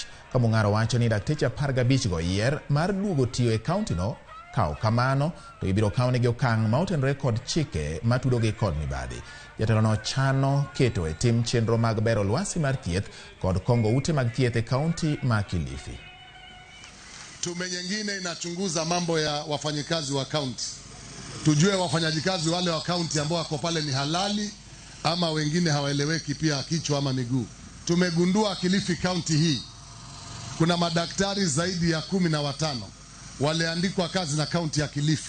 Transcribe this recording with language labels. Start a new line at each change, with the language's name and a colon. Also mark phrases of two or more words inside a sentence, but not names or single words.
Luo (Kenya and Tanzania): Ka Mung'aro wacho ni dakteche 15 go yier mar duogo tiyo e kaunti no, kao kamano to ibiro kawnegi okang' ma otenore kod chike matudogi kod mibadhi. Jatelo no chano keto e tim chenro mag bero lwasi mar thieth kod kongo ute mag thieth e kaunti ma Kilifi.
Swahili: Tume nyingine inachunguza mambo ya wafanyikazi wa kaunti. Tujue wafanyakazi wale wa kaunti ambao wako pale ni halali ama wengine hawaeleweki pia kichwa ama miguu. Tumegundua Kilifi kaunti hii kuna madaktari zaidi ya 15 waliandikwa kazi na kaunti ya Kilifi.